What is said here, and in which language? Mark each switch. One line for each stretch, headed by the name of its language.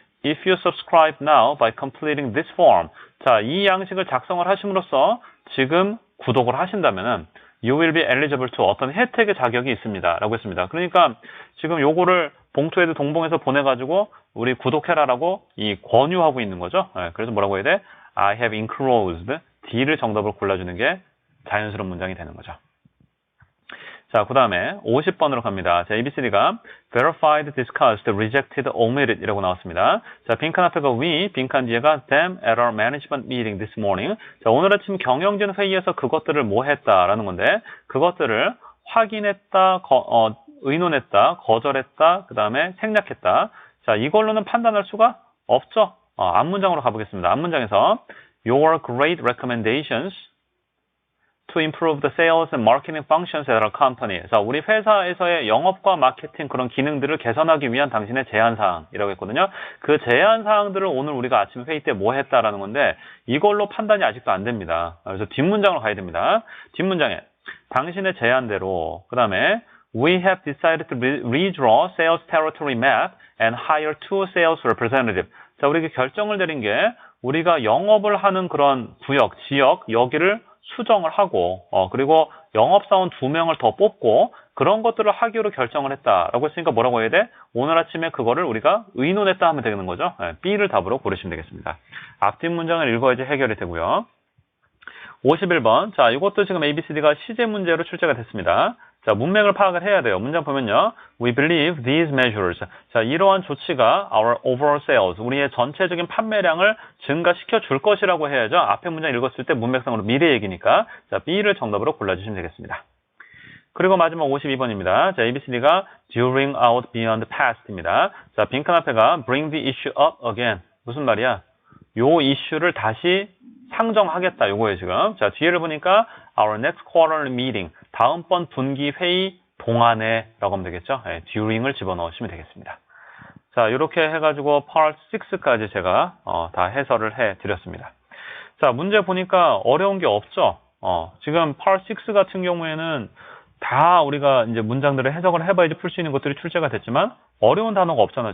English: If you subscribe now by completing this form.
Korean: 자, 이 양식을 작성을 하심으로써 지금 구독을 하신다면은
English: you will be eligible to
Korean: 어떤 혜택의 자격이 있습니다. 라고 했습니다. 그러니까 지금 요거를 봉투에도 동봉해서 보내가지고 우리 구독해라라고 권유하고 있는 거죠. 그래서 뭐라고 해야 돼?
English: I have enclosed.
Korean: D를 정답을 골라주는 게 자연스러운 문장이 되는 거죠. 자, 그 다음에 50번으로 갑니다. 자, ABCD가
English: verified, discussed, rejected, omitted
Korean: 이라고 나왔습니다. 자, 빈칸 앞에가
English: we,
Korean: 빈칸 뒤에가
English: them at our management meeting this morning.
Korean: 자, 오늘 아침 경영진 회의에서 그것들을 뭐 했다라는 건데, 그것들을 확인했다, 의논했다, 거절했다, 그 다음에 생략했다. 자, 이걸로는 판단할 수가 없죠. 앞문장으로 가보겠습니다. 앞문장에서
English: your great recommendations to improve the sales and marketing functions at our company.
Korean: 자, 우리 회사에서의 영업과 마케팅 그런 기능들을 개선하기 위한 당신의 제안사항이라고 했거든요. 그 제안사항들을 오늘 우리가 아침 회의 때 뭐 했다라는 건데 이걸로 판단이 아직도 안 됩니다. 그래서 뒷문장으로 가야 됩니다. 뒷문장에 당신의 제안대로 그 다음에
English: We have decided to redraw sales territory map and hire 2 sales representatives.
Korean: 자, 우리가 결정을 내린 게 우리가 영업을 하는 그런 구역, 지역, 여기를 수정을 하고 그리고 영업사원 2명을 더 뽑고 그런 것들을 하기로 결정을 했다라고 했으니까 뭐라고 해야 돼? 오늘 아침에 그거를 우리가 의논했다 하면 되는 거죠. B를 답으로 고르시면 되겠습니다. 앞뒷 문장을 읽어야지 해결이 되고요. 51번. 자, 이것도 지금 ABCD가 시제 문제로 출제가 됐습니다. 자, 문맥을 파악을 해야 돼요. 문장 보면요.
English: We believe these measures.
Korean: 자, 이러한 조치가
English: our overall sales,
Korean: 우리의 전체적인 판매량을 증가시켜 줄 것이라고 해야죠. 앞에 문장 읽었을 때 문맥상으로 미래 얘기니까. 자, B를 정답으로 골라주시면 되겠습니다. 그리고 마지막 52번입니다. 자, ABCD가
English: during, out, beyond, past
Korean: 입니다. 자, 빈칸 앞에가
English: bring the issue up again.
Korean: 무슨 말이야? 요 이슈를 다시 상정하겠다. 요거예요, 지금. 자, 뒤에를 보니까
English: our next quarterly meeting.
Korean: 다음번 분기 회의 동안에 라고 하면 되겠죠. during을 집어넣으시면 되겠습니다. 자, 이렇게 해가지고 part 6까지 제가 다 해설을 해드렸습니다. 자, 문제 보니까 어려운 게 없죠. 지금 part 6 같은 경우에는 다 우리가 이제 문장들을 해석을 해봐야지 풀 수 있는 것들이 출제가 됐지만 어려운 단어가 없잖아.